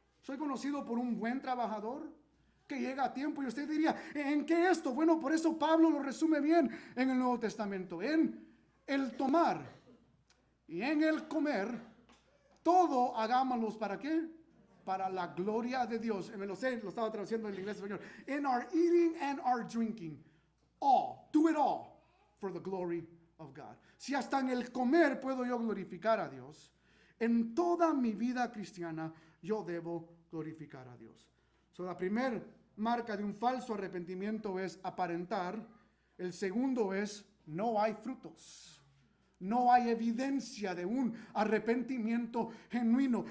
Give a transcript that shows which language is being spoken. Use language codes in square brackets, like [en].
[es] ¿Soy conocido por un buen trabajador? Que llega a tiempo. Y usted diría, ¿en qué esto? Bueno, por eso Pablo lo resume bien en el Nuevo Testamento. En el tomar y en el comer, todo hagámoslos ¿para qué? para la gloria de Dios. Me lo sé, lo estaba traduciendo en el inglés español. [en] In our eating and our drinking, all, do it all for the glory of God. [es] Si hasta en el comer puedo yo glorificar a Dios, en toda mi vida cristiana yo debo glorificar a Dios. So, la primera marca de un falso arrepentimiento es aparentar. El segundo es no hay frutos. No hay evidencia de un arrepentimiento genuino.